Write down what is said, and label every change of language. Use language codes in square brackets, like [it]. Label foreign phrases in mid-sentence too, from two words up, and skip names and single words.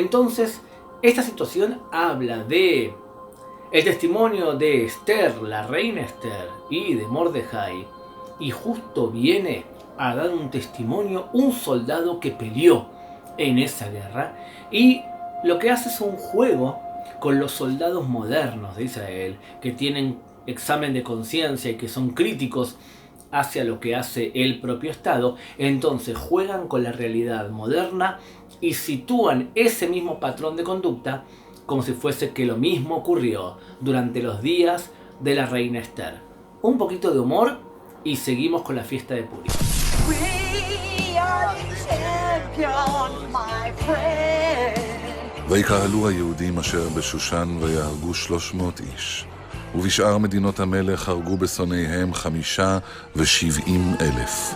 [es] Entonces, Esta situación habla de el testimonio de Esther, la reina Esther, y de Mordejai, y justo viene a dar un testimonio un soldado que peleó en esa guerra, y lo que hace es un juego con los soldados modernos de Israel, que tienen examen de conciencia y que son críticos hacia lo que hace el propio Estado. Entonces juegan con la realidad moderna y sitúan ese mismo patrón de conducta como si fuese que lo mismo ocurrió durante los días de la reina Esther. Un poquito de humor y seguimos con la fiesta de Purim. [he] ויקהלו היהודים אשר בשושן ויהרגו 300 איש. ובשאר מדינות המלך הרגו בשונאיהם 75,000.